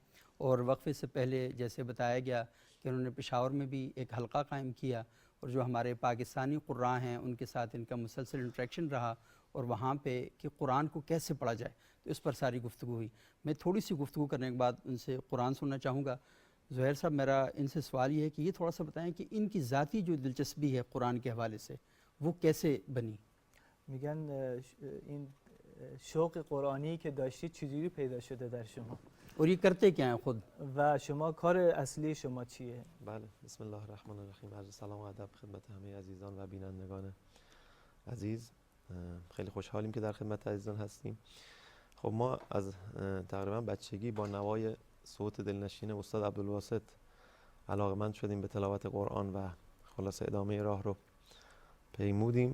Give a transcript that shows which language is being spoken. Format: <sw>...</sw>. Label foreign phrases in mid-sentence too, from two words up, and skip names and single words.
<ur>اور وقفے سے پہلے جیسے بتایا گیا کہ انہوں نے پشاور میں بھی ایک حلقہ قائم کیا اور جو ہمارے پاکستانی قراء ہیں ان کے ساتھ ان کا مسلسل انٹریکشن رہا اور وہاں پہ کہ قرآن کو کیسے پڑھا جائے تو اس پر ساری گفتگو ہوئی. میں تھوڑی سی گفتگو کرنے کے بعد ان سے قرآن سننا چاہوں گا. زہیر صاحب میرا ان سے سوال یہ ہے کہ یہ تھوڑا سا بتائیں کہ ان کی ذاتی جو دلچسپی ہے قرآن کے حوالے سے وہ کیسے بنی؟</ur> <fa>میگن این شوق قرآنی که داشتید چجوری پیدا شده در شما</fa> <ur>اور یہ کرتے کیا ہیں خود</ur> <fa>و شما کار اصلی شما چیه؟ بله،</fa> <ar>بسم الله الرحمن الرحیم.</ar> <fa>عرض سلام و ادب خدمت همه عزیزان و بینندگان عزیز. خیلی خوشحالیم که در خدمت عزیزان هستیم. خب ما از تقریبا بچگی با نوای صوت دلنشین استاد عبدالواسط علاقمند شدیم به تلاوت قرآن و خلاصه ادامه راه رو پیمودیم.</fa>